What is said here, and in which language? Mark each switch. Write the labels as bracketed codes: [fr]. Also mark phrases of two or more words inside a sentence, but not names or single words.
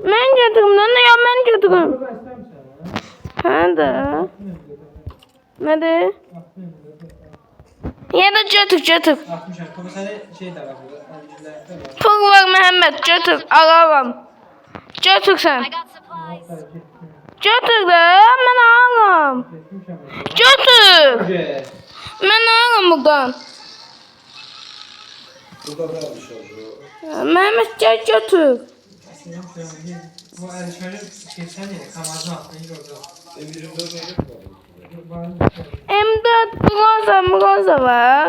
[az] Mən götürüm lan ya mən götürüm. Burada istəmirsən? Hə də. Nədir? [tr] Ya da götür götür. [az] 60 ama səni şey də var burada. Əncillərdə var. Pul var Mehmet götür alaram. [tr] Götür sen. [en] I got supplies. [az] Götür de mən alaram. Götür. Mən alaram buradan. [tr] Burada ne yapmış oldu? Mehmet gel götür. Bu Erişan'ın geçen yine Kamaz'ın altına gördü. M24 ne var? M4 bronza var.